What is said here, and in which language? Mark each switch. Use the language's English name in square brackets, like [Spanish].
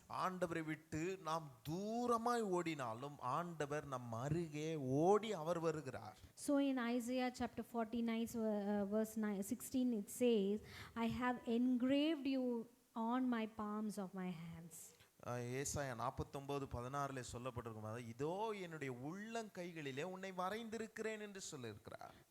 [Tamil] ஆண்டவரை விட்டு நாம் தூரமாய் ஓடினாலும் ஆண்டவர் நம் அருகே ஓடி அவர் வருகிறார். [English] So in Isaiah chapter 49 verse 16 it says, I have engraved you on my palms of my hands. [Tamil] ஏசாயா 49:16 சொல்லப்பட்டிருக்கும், இதோ என்னுடைய உள்ளங்கைகளிலே உன்னை வரைந்திருக்கிறேன் என்று சொல்லியிருக்கிறார்.